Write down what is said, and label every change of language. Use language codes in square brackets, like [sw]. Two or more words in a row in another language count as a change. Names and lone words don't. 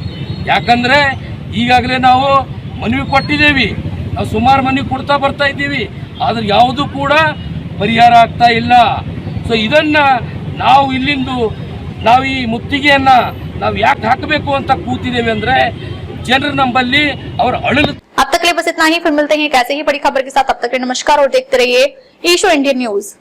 [kn] ಯಾಕಂದರೆ ಈಗಾಗಲೇ ನಾವು ಮನವಿ ಕೊಟ್ಟಿದ್ದೇವೆ, ನಾವು ಸುಮಾರು ಮನವಿ ಕೊಡ್ತಾ ಬರ್ತಾ ಇದ್ದೀವಿ, ಆದರೆ ಯಾವುದೂ ಕೂಡ ಪರಿಹಾರ ಆಗ್ತಾ ಇಲ್ಲ। ಸೊ ಇದನ್ನು ನಾವು ಇಲ್ಲಿಂದು ನಾವು ಈ ಮುತ್ತಿಗೆಯನ್ನು ನಾವು ಯಾಕೆ ಹಾಕಬೇಕು ಅಂತ ಕೂತಿದ್ದೇವೆ ಅಂದರೆ ಜನರು ನಮ್ಮಲ್ಲಿ ಅವ್ರ ಅಳಲು [hi] लिए बस इतना ही, फिर मिलते हैं एक ऐसे ही बड़ी खबर के साथ। तब तक के लिए नमस्कार और देखते रहिए ईशो इंडियन न्यूज।